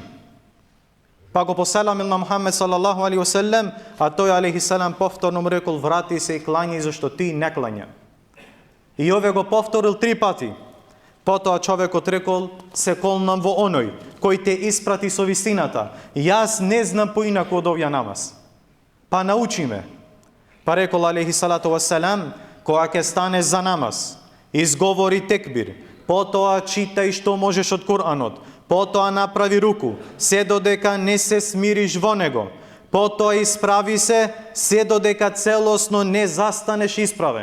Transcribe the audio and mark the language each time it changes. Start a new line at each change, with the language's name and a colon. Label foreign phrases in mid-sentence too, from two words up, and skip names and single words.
Macedonian: Па го поселамил на Мухаммед
Arabic: صلى الله عليه وسلم,
Macedonian: а тој
Arabic: عليه السلام
Macedonian: повторно му рекол: врати се и клањај, зашто ти не клања. И овој го повторил 3 пати. Потоа човекот рекол: се колнам во оној кој те испрати со вистината. Јас не знам поинаку од овој намаз. Па научи ме. Па рекол
Arabic: عليه الصلاة والسلام:
Macedonian: кога ќе станеш за намаз, изговори текбир, потоа читај што можеш од Куранот, потоа направи руку, се додека не се смириш во него, потоа исправи се додека целосно не застанеш исправен.